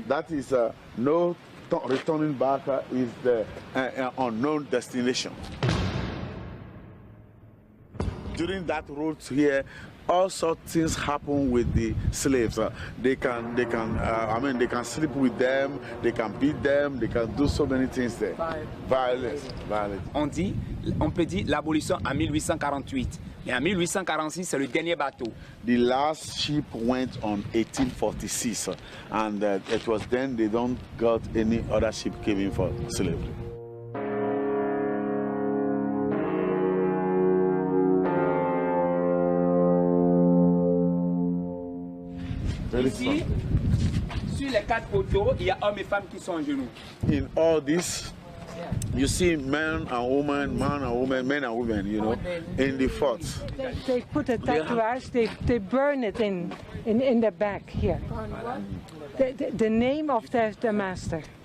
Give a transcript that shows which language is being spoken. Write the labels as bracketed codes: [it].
[en] That is no returning back, is the unknown destination. During that route here, all sorts of things happen with the slaves. They can sleep with them, they can beat them, they can do so many things there. Violence. [fr] On peut dire l'abolition en 1848. Et en 1846, c'est le dernier bateau. [en] The last ship went on 1846, and it was then they don't got any other ship came in for slavery. [fr] Ici, sur les 4 poteaux, il y a hommes et femmes qui sont en genoux. [en] In all this, you see men and women, men and women, you know, in the forts. They put a tattooage, they burn it in the back here. The name of the master.